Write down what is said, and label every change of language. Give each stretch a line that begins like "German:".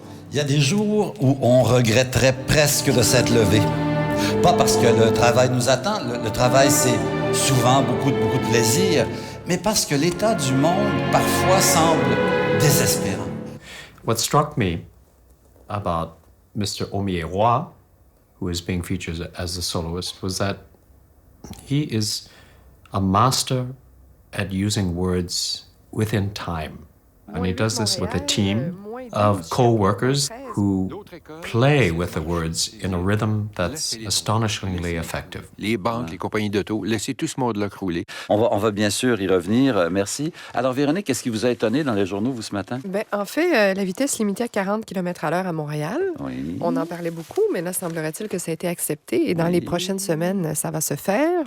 French: Il y a des jours où on regretterait presque de s'être levé. Pas parce que le travail nous attend, le travail c'est souvent beaucoup de plaisir, mais parce que l'état du monde parfois semble désespérant.
English: What struck me about Mr. Aumier-Roy, who is being featured as a soloist, was that he is a master at using words within time. And he does this with a team of co-workers who play with the words in a rhythm that's astonishingly effective.
French: Les banques, les compagnies d'auto, laissez tout ce monde-là crouler. On va bien sûr y revenir. Merci. Alors, Véronique, qu'est-ce qui vous a étonné dans les journaux, vous, ce matin? Bien, en fait, la vitesse limitée à 40 km/h à Montréal, Oui. on en parlait beaucoup, mais là, semblerait-il que ça a été accepté. Et dans les prochaines semaines, ça va se faire.